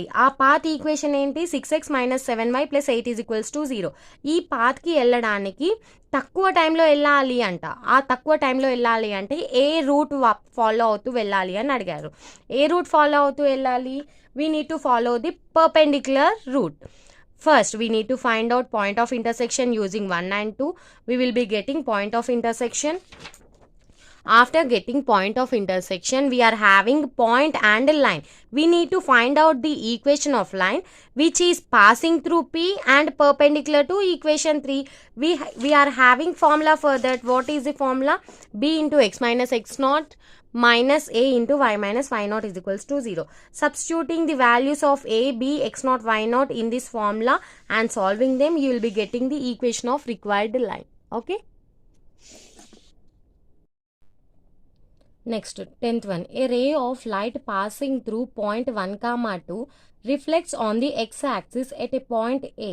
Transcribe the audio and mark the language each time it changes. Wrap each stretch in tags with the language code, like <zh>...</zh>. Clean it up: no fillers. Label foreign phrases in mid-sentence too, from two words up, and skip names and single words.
<te>ఆ</te> <en>path equation</en> <te>ఏంటి, 6x - 7y + 8 = 0. ఈ పాత్కి వెళ్ళడానికి తక్కువ టైంలో వెళ్ళాలి అంట. ఆ తక్కువ టైంలో వెళ్ళాలి అంటే ఏ</te> <en>route follow</en> <te>అవుతూ వెళ్ళాలి అని అడిగారు.</te> <en>ఏ route follow</en> <te>అవుతూ వెళ్ళాలి,</te> <en>we need to follow the perpendicular route. First, we need to find out point of intersection using 1 and 2. We will be getting point of intersection. After getting point of intersection, we are having point and line. We need to find out the equation of line which is passing through P and perpendicular to equation 3. We are having formula for that. What is the formula? B into x minus x naught minus a into y minus y naught is equals to 0. Substituting the values of a, b, x naught, y naught in this formula and solving them, you will be getting the equation of required line. Okay. Next, 10th one. A ray of light passing through point 1, 2 reflects on the x-axis at a point A.</en>